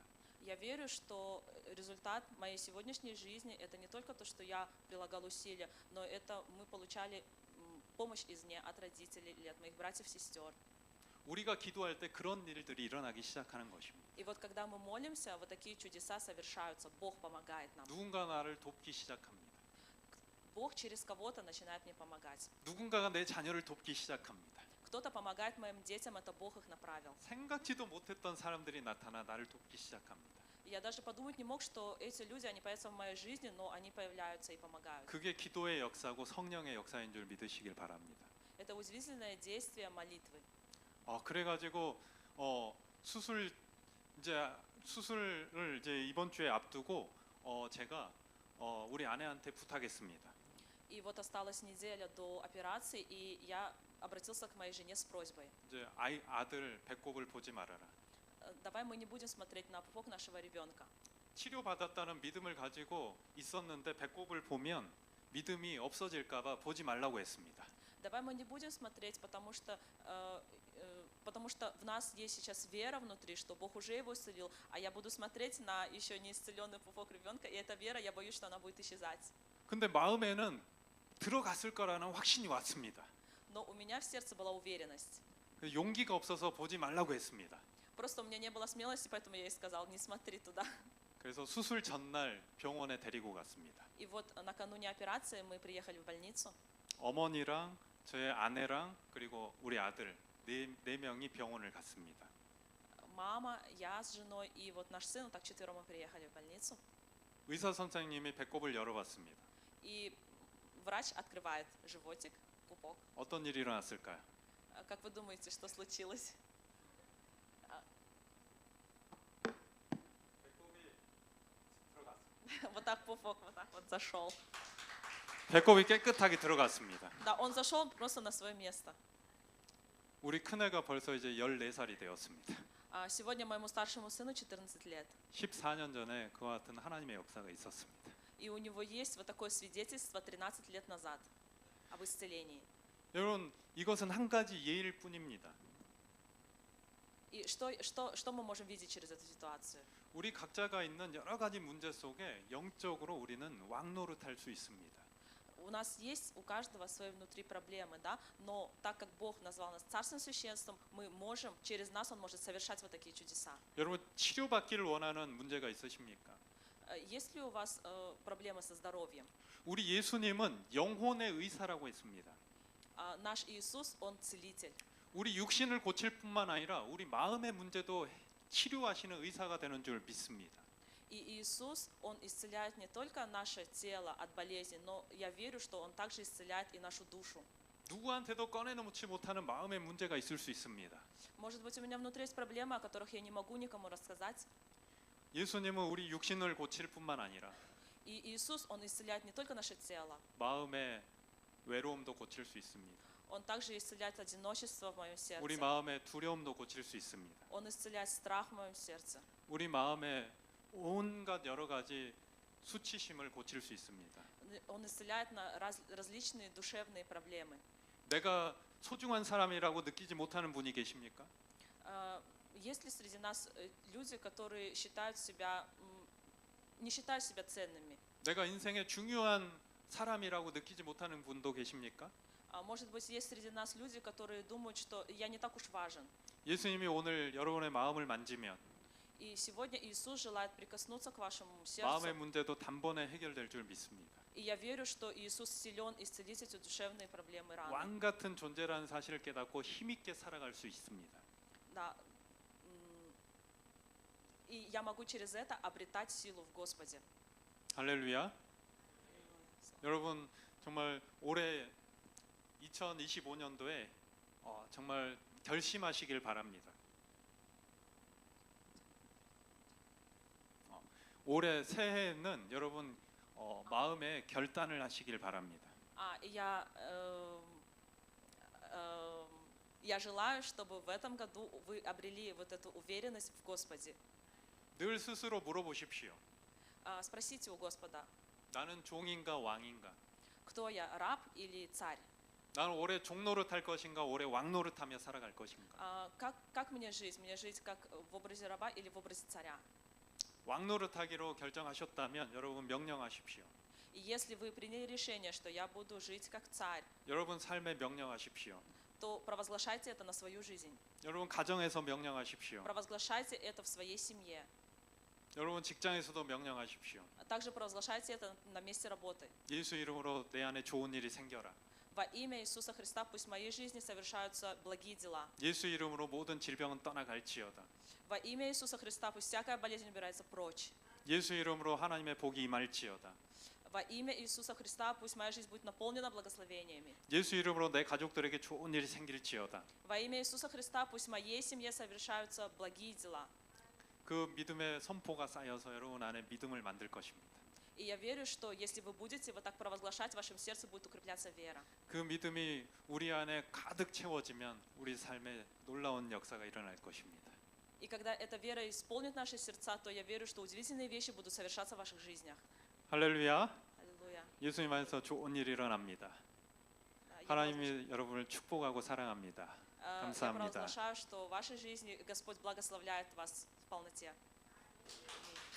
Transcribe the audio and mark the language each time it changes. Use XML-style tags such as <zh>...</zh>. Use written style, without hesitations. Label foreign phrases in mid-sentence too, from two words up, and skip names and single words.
<ru>Я верю, что результат моей сегодняшней жизни это не только то, что я прилагал усилия, но это мы получали помощь извне от родителей или от моих братьев и сестер.</ru> <ko>우리가 기도할 때 그런 일들이 일어나기 시작하는 것입니다.</ko> <ru>И вот когда мы молимся, вот такие чудеса совершаются. Бог помогает нам.</ru> <ko>누군가 나를 돕기 시작합니다.</ko> <ru>Бог через кого-то начинает мне помогать.</ru> <ko>누군가가 내 자녀를 돕기 시작합니다.</ko> <ru>Кто-то помогает моим детям, это Бог их направил.</ru> <ko>생각지도 못했던 사람들이 나타나 나를 돕기 시작합니다.</ko> <ru>И я даже подумать не мог, что эти люди, они появятся в моей жизни, но они появляются и помогают.</ru> <ko>그게 기도의 역사고 성령의 역사인 줄 믿으시길 바랍니다.</ko> <ru>Это удивительное действие молитвы.</ru> <ko>그래가지고 수술을 이제 이번 주에 앞두고 제가 우리 아내한테 부탁했습니다.</ko> <ru>И вот осталась неделя до операции, и я обратился к моей жене с просьбой.</ru> <ko>이제 아들 배꼽을 보지 말아라.</ko> <ru>Давай мы не будем смотреть на пупок нашего ребенка.</ru> <ko>치료받았다는 믿음을 가지고 있었는데 배꼽을 보면 믿음이 없어질까봐 보지 말라고 했습니다.</ko> <ru>Давай мы не будем смотреть, потому что в нас есть сейчас вера внутри, что Бог уже его исцелил, а я буду смотреть на еще не исцеленный пупок ребенка, и эта вера, я боюсь, что она будет исчезать.</ru> <ko>근데 마음에는 들어갔을 거라는 확신이 왔습니다.</ko> <ru>Но у меня в сердце была уверенность.</ru> <ko>용기가 없어서 보지 말라고 했습니다.</ko> <ru>Просто у меня не было смелости, поэтому я ей сказал, не смотри туда.</ru> <ko>그래서 수술 전날 병원에 데리고 갔습니다.</ko> <ru>И вот накануне операции мы приехали в больницу.</ru> <ko>어머니랑 저의 아내랑 그리고 우리 아들 네 명이 병원을 갔습니다.</ko> <ru>Мама, я с женой и вот наш сын, так четвером мы приехали в больницу.</ru> <ko>의사 선생님이 배꼽을 열어봤습니다.</ko> <ru>И врач открывает животик, пупок.</ru> <ko>어떤 일이 일어났을까요?</ko> <ru>Как вы думаете, что случилось?</ru> <ko>배꼽이 들어갔습니다.</ko> <ru>Вот так пупок вот так вот зашел.</ru> <ko>배꼽이 깨끗하게 들어갔습니다.</ko> <ru>Да, он зашел просто на свое место.</ru> <ko>우리 큰애가 벌써 이제 14살이 되었습니다.</ko> <ru>Сегодня моему старшему сыну 14 лет.</ru> <ko>14년 전에 그와 같은 하나님의 역사가 있었습니다.</ko> <ru>И у него есть вот такое свидетельство 13 лет назад об исцелении.</ru> <ko>여러분, 이것은 한 가지 예일 뿐입니다.</ko> <ru>И что мы можем видеть через эту ситуацию?</ru> <ko>우리 각자가 있는 여러 가지 문제 속에 영적으로 우리는 왕노릇할 수 있습니다.</ko> <ru>У нас есть у каждого свои внутри проблемы, да, но так как Бог назвал нас царственным священством, мы можем, через нас Он может совершать вот такие чудеса.</ru> <ko>여러분, 치료받기를 원하는 문제가 있으십니까?</ko> <ru>Есть ли у вас проблемы со здоровьем?</ru> <ko>우리 예수님은 영혼의 의사라고 했습니다.</ko> <ru>Наш Иисус, Он целитель.</ru> <ko>우리 육신을 고칠 뿐만 아니라 우리 마음의 문제도 치료하시는 의사가 되는 줄 믿습니다.</ko> <ru>И Иисус, Он исцеляет не только наше тело от болезней, но я верю, что Он также исцеляет и нашу душу.</ru> <ko>누구한테도 꺼내놓지 못하는 마음의 문제가 있을 수 있습니다.</ko> <ru>Может быть, у меня внутри есть проблемы, о которых я не могу никому рассказать.</ru> <ko>예수님은 우리 육신을 고칠 뿐만 아니라</ko> <ru>И Иисус, Он исцеляет не только наше тело,</ru> <ko>마음의 외로움도 고칠 수 있습니다.</ko> <ru>Он также исцеляет одиночество в моем</ru> <ko>우리</ko> <ru>сердце.</ru> <ko>마음의 두려움도 고칠 수 있습니다.</ko> <ru>Он исцеляет страх в моем сердце.</ru> <ko>우리 마음의 온갖 여러 가지 수치심을 고칠 수 있습니다.</ko> <ru>Он исцеляет различные душевные проблемы.</ru> <ko>내가 소중한 사람이라고 느끼지 못하는 분이 계십니까?</ko> <ru>Есть ли среди нас люди, которые считают себя, не считают себя ценными?</ru> <ko>내가 인생의 중요한 사람이라고 느끼지 못하는 분도 계십니까?</ko> <ru>Может быть, есть среди нас люди, которые думают, что я не так уж важен.</ru> <ko>예수님이 오늘 여러분의 마음을 만지면</ko> <ru>И сегодня Иисус желает прикоснуться к вашему</ru> <ko>마음의</ko> <ru>сердцу.</ru> <ko>문제도 단번에 해결될 줄 믿습니다.</ko> <ru>И я верю, что Иисус силен исцелить эти душевные проблемы раны.</ru> <ko>왕 같은 존재라는 사실을 깨닫고 힘있게 살아갈 수 있습니다.</ko> <ru>Да. И я могу через это обретать силу в Господе.</ru> <ko>할렐루야. 여러분, 정말 올해 2025년도에 정말 결심하시길 바랍니다. 올해 새해에는 여러분 마음에 결단을 하시길 바랍니다.</ko> <ru>Я желаю, чтобы в этом году вы обрели вот эту уверенность в Господе.</ru> <ko>늘 스스로 물어보십시오.</ko> <ru>Спросите у Господа,</ru> <ko>나는 종인가 왕인가?</ko> <ru>кто я, раб или царь?</ru> <ko>나는 올해 종노릇 할 것인가? 올해 왕노릇 하며 살아갈 것인가?</ko> <ru>Как мне жить? Мне жить как в образе раба или в образе царя?</ru> <ko>왕노릇 하기로 결정하셨다면 여러분 명령하십시오.</ko> <ru>И если вы приняли решение, что я буду жить как царь,</ru> <ko>여러분 삶에 명령하십시오.</ko> <ru>то провозглашайте это на свою жизнь.</ru> <ko>여러분 가정에서 명령하십시오.</ko> <ru>Провозглашайте это в своей семье.</ru> <ko>여러분 직장에서도 명령하십시오.</ko> <ru>Также провозглашайте это на месте работы.</ru> <ko>예수 이름으로 내 안에 좋은 일이 생겨라.</ko> <ru>Во имя Иисуса Христа пусть в моей жизни совершаются благие дела.</ru> <ko>예수 이름으로 모든 질병은 떠나갈지어다.</ko> <ru>Во имя Иисуса Христа пусть всякая болезнь убирается прочь.</ru> <ko>예수 이름으로 하나님의 복이 임할지어다.</ko> <ru>Во имя Иисуса Христа пусть моя жизнь будет наполнена благословениями.</ru> <ko>예수 이름으로 내 가족들에게 좋은 일이 생길지어다.</ko> <ru>Во имя Иисуса Христа пусть в моей семье совершаются благие дела.</ru> <ko>그 믿음의 선포가 쌓여서 여러분 안에 믿음을 만들 것입니다.</ko> <ru>И я верю, что если вы будете вот так провозглашать, в вашем сердце будет укрепляться вера.</ru> <ko>그 믿음이 우리 안에 가득 채워지면 우리 삶에 놀라운 역사가 일어날 것입니다.</ko> <ru>И когда эта вера исполнит наши сердца, то я верю, что удивительные вещи будут совершаться в ваших жизнях.</ru> <ko>할렐루야.</ko> <ru>Аллилуйя.</ru> <ko>예수님 안에서 좋은 일이 일어납니다. 하나님이 여러분을 축복하고 사랑합니다.</ko> <ru>Я</ru> <ko>감사합니다.</ko> <ru>провозглашаю, что в вашей жизни Господь благословляет вас в полноте.</ru>